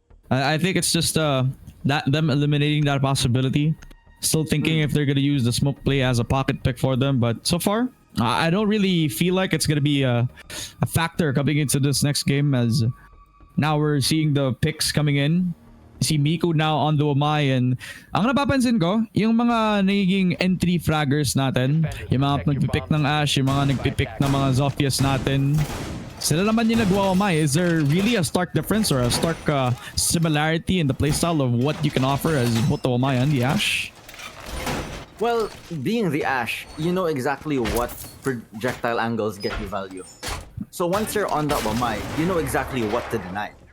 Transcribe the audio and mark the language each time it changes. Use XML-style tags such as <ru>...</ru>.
<en>I think it's just them eliminating that possibility. Still thinking if they're gonna use the smoke play as a pocket pick for them, but so far, I don't really feel like it's gonna be a factor coming into this next game, as now we're seeing the picks coming in.</en> <tl>Si Miko</tl> <en>now on the Umay, and</en> <tl>ang napapansin ko, yung mga nagiging entry fraggers natin, yung mga nagpipick ng Ash, yung mga nagpipick ng mga Zophias natin, sila naman yung nagwa-Umay.</tl> <en>Is there really a stark difference or a stark similarity in the playstyle of what you can offer as both the Umay and the Ash? Well, being the Ash, you know exactly what projectile angles get you value. So once you're on the Umay, you know exactly what to deny.</en>